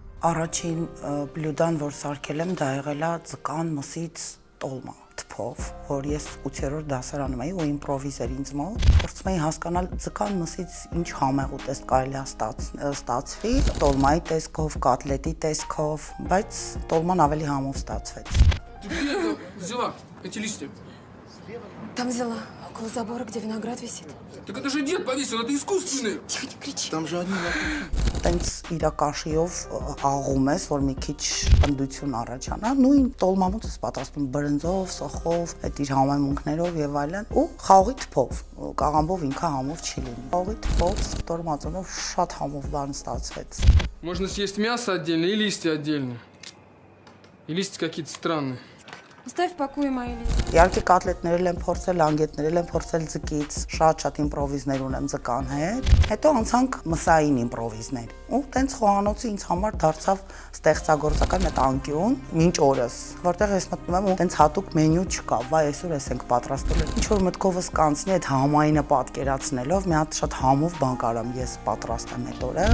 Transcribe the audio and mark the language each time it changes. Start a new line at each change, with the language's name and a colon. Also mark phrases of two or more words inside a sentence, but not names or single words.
Armenian: Առաջին բլյուդան, որ սարքել եմ, դա եղել է ձկան մսից տոլմա թփով, որ ես 8-րդ դասարանում էի ու իմպրովիզ էր ինձ մոտ։ Փորձում էի հասկանալ ձկան մսից ինչ համեղ ուտեստ կարելի է ստացվի, տոլմայի տեսքով, կոտլետի տեսքով, բայց տոլման ավելի համով ստացվեց։
Russian: Взяла эти листья. Там взяла, около забора, где виноград висит. Так это же дед повесил, это искусственное. Тихо, не кричи. Там же одни
Armenian: Տենց իրակաշիով աղում ես, որ մի քիչ պնդություն առաջանա, նույն տոլմամուց ես պատրաստում բրնձով, սոխով, այդ իր համեմունքներով եւ այլն, ու խաղողի թփով, կաղամբով ինքը համով չի լինի։ Խաղողի թփով, տորմածոնով շատ համով բան ստացվեց։
Russian: Можно съесть мясо отдельно и листья отдельно. И листья какие-то странные. Оставь в покое мои листья.
Armenian: Իհարկե կոտլետներել եմ փորձել, լանգետներել եմ փորձել ձկից, շատ իմպրովիզներ ունեմ ձկան հետ։ Հետո անցանք մսային իմպրովիզներ։ Ու տենց խոհանոցը ինձ համար դարձավ ստեղծագործական այդ անկյուն մինչ օրս, որտեղ ես մտնում եմ ու տենց հատուկ մենյու չկա, վայ այսօր ես ենք պատրաստել։ Ինչ որ մտքովս կանցնի այդ համայինը պատկերացնելով, մի հատ շատ համով բան կարամ ես պատրաստեմ այդ օրը։